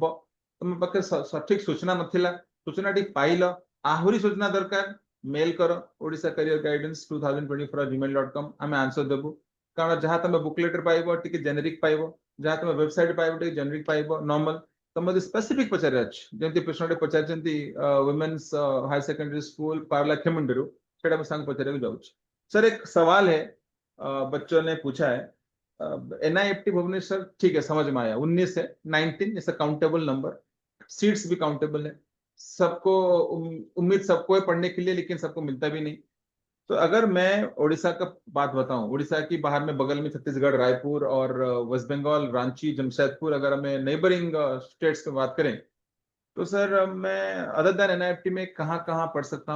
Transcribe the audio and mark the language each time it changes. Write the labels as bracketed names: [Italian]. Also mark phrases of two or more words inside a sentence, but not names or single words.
[Odia] ତମ ପାଖରେ ସଠିକ ସୂଚନା ନଥିଲା, ସୂଚନା ଟିକେ ପାଇଲ, ଆହୁରି ସୂଚନା ଦରକାର, ମେଲ କର ଓଡ଼ିଶା କ୍ୟାରିୟର ଗାଇଡେନ୍ସ 2024@gmail.com, ଆମେ ଆନ୍ସର ଦେବୁ। କାରଣ ଯାହା ତମେ ବୁକଲେଟ ରେ ପାଇବ ଟିକେ ଜେନେରିକ ପାଇବ, ଯାହା ତମେ ୱେବସାଇଟ ପାଇବ ଟିକେ ଜେନେରିକ ପାଇବ, ନର୍ମାଲ। ତମେ ଯଦି ସ୍ପେସିଫିକ ପଚାରିବାର ଅଛି, ଯେମିତି ପ୍ରଶ୍ନଟେ ପଚାରିଛନ୍ତି ୱିମେନ୍ସ ହାयर ସେକେंडरी स्कूल पारलाखेमुंडी, ସେଇଟା ମୁଁ ସାଙ୍ଗ ପଚାରିବାକୁ ଯାଉଛି। [Hindi] सर एक सवाल है, बच्चों ने पूछा है, एनआईएफटी भुवनेश्वर ठीक है, समझ में आया, 19 है, [English] 19 is a countable number, [Hindi] सीट्स भी काउंटेबल है, सबको उम्मीद सबको है पढ़ने के लिए, लेकिन सबको मिलता भी नहीं। तो अगर मैं उड़ीसा का बात बताऊं, उड़ीसा की बाहर में बगल में छत्तीसगढ़, रायपुर और वेस्ट बंगाल, रांची, जमशेदपुर, अगर हमें [English] neighbouring states [Hindi] की बात करें, तो सर मैं [English] other than [Hindi] एनआईएफटी में कहाँ कहाँ पढ़ सकता हूँ?